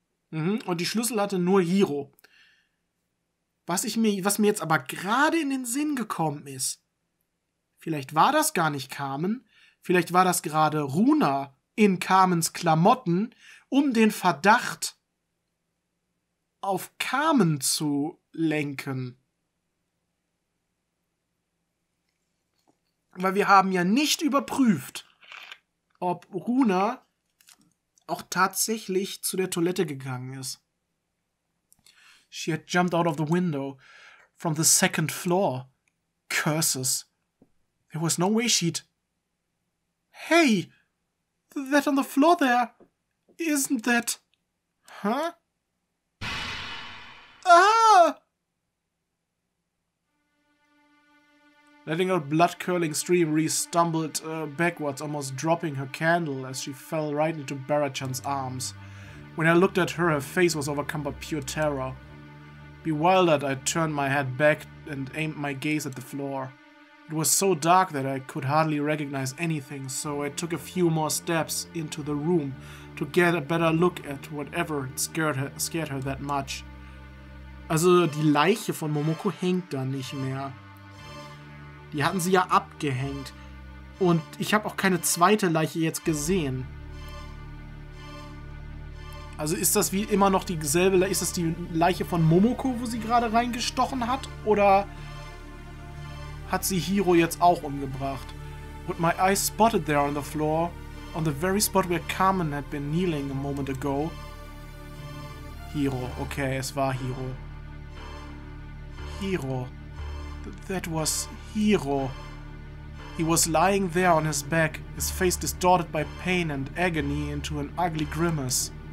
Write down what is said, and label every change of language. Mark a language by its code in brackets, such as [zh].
[de] Und die Schlüssel hatte nur Hiro. Was mir jetzt aber gerade in den Sinn gekommen ist, vielleicht war das gar nicht Carmen, vielleicht war das gerade Runa in Carmens Klamotten, um den Verdacht auf Carmen zu lenken. Weil wir haben ja nicht überprüft, ob Runa auch tatsächlich zu der Toilette gegangen ist. [en] She had jumped out of the window from the second floor. Curses. There was no way she'd... Hey! That on the floor there! Isn't that... Huh? Ah! Letting out blood-curling stream, Rie stumbled backwards, almost dropping her candle as she fell right into Barachan's arms. When I looked at her, her face was overcome by pure terror. Bewildered, I turned my head back and aimed my gaze at the floor. It was so dark that I could hardly recognize anything, so I took a few more steps into the room to get a better look at whatever scared her that much. [de] Also, die Leiche von Momoko hängt da nicht mehr. Die hatten sie ja abgehängt. Und ich habe auch keine zweite Leiche jetzt gesehen. Also ist das wie immer noch dieselbe, ist das die Leiche von Momoko, wo sie gerade reingestochen hat? Oder hat sie Hiro jetzt auch umgebracht? [en] What my eyes spotted there on the floor, on the very spot where Carmen had been kneeling a moment ago. [de] Hiro, okay, es war Hiro. Hiro. [en] That was Hiro. He was lying there on his back, his face distorted by pain and agony into an ugly grimace.